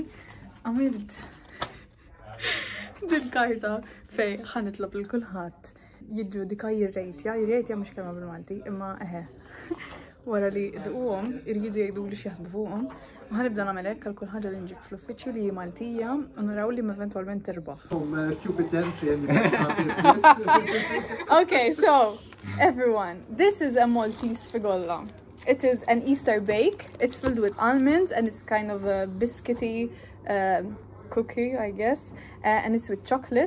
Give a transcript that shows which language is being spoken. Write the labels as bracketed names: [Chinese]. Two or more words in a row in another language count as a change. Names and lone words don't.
[Maltese] Għamilt dil-karta fej ħanitlob il-kulħadd jiġġudika jirrejtja mhux kelma bil-Malti, imma wara li dquhom irridu jgħidu li x'jaħsbu fuqhom. U ħanibda nagħmel hekk għal kull ħaġa li nġib fl-uffiċċju li Maltija u naraw li eventwalment terbaħ. [English] Okay, so everyone, this is a Maltese figolla. It is an Easter bake. It's filled with almonds and it's kind of a biscuity cookie, I guess, and it's with chocolate.